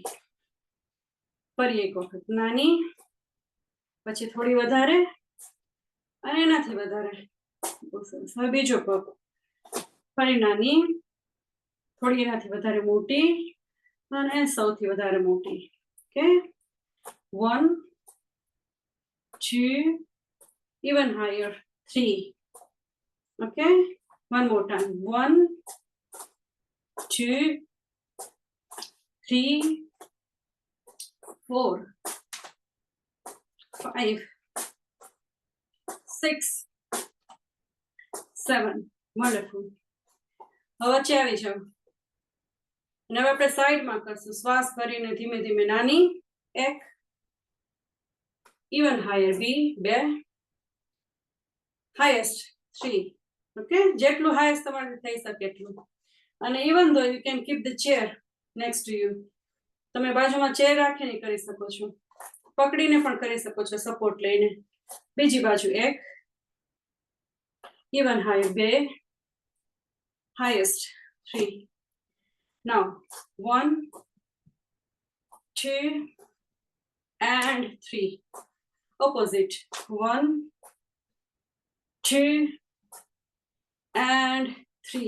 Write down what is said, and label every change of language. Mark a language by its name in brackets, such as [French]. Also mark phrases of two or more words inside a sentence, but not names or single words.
[Gujarati] ફરી એક વખત નાની, પછી થોડી વધારે અને એનાથી વધારે. બહુ સરસ. હવે બીજો પગ, ફરી નાની, થોડી એનાથી વધારે મોટી અને સૌથી વધારે મોટી. [English] ઓકે, 1 2, even higher, 3. Okay, one more time, 1 2 3 4 5 6 7. Wonderful. [Gujarati] હવે વચ્ચે આવી જાઓ અને હવે આપણે સાઈડમાં કરશું. શ્વાસ ભરીને ધીમે ધીમે નાની, 1, even higher, 2, highest 3. [English] ઓકે, [Gujarati] જેટલું હાઈએસ્ટ તમારે થઈ શકે એટલું. અને [English] even though you can keep the chair next to you. [Gujarati] તમે બાજુમાં ચેર રાખીને કરી શકો છો, પકડીને પણ કરી શકો છો સપોર્ટ લઈને. બીજી બાજુ 1, [English] even high [Gujarati] 2, [English] highest 3. Now 1 2 and 3. Opposite, 1 2 and 3.